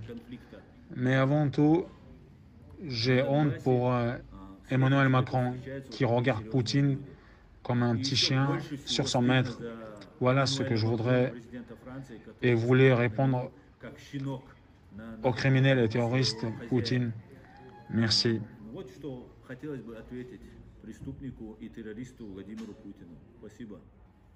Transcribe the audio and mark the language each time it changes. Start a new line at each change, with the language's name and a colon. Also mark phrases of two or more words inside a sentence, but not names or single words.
French: Mais avant tout, j'ai honte pour Emmanuel Macron qui regarde Poutine comme un petit chien sur son maître. Voilà ce que je voudrais et voulais répondre au criminel et terroriste Poutine. Merci.
Russian: Вот что хотелось бы ответить преступнику и террористу Владимиру Путину. Спасибо.